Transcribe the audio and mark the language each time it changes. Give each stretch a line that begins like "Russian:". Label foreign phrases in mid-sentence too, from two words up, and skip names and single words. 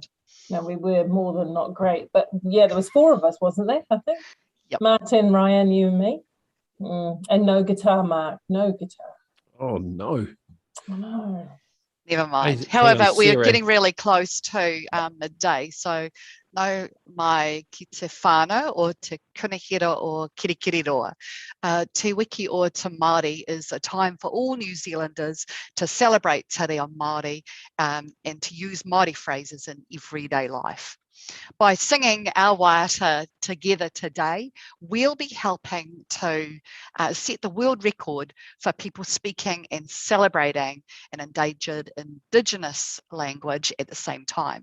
English: No, we were more than not great, but yeah, there was 4 of us, wasn't there? I think. Yep. Martin, Ryan, you and me, and no guitar, Mark. No guitar. Oh no. No. Never mind. Hang However, on, we're Sarah. getting really close to midday, so
Māori: no mai ki te whānau
English: or
Māori: te kunihira
English: or kirikiriroa. Te wiki o te Māori is a time for all New Zealanders to celebrate Te Reo Māori and to use Māori phrases in everyday life. By singing our waiata together today, we'll be helping to set the world record for people speaking and celebrating an endangered Indigenous language at the same time.